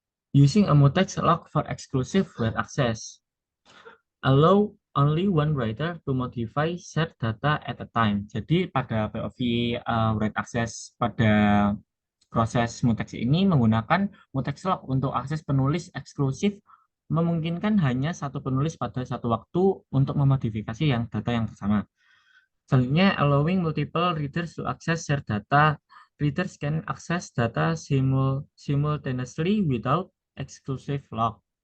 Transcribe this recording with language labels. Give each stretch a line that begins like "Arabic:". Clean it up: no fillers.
English: Using a mutex lock for exclusive read access. Allow only one writer to modify shared data at a time.
Indonesian: Jadi pada POV read access pada proses mutex ini menggunakan mutex lock untuk akses penulis eksklusif, memungkinkan hanya satu penulis pada satu waktu untuk memodifikasi data yang sama. Selanjutnya,
English: allowing multiple readers to access shared data. Readers can access data simultaneously without exclusive lock.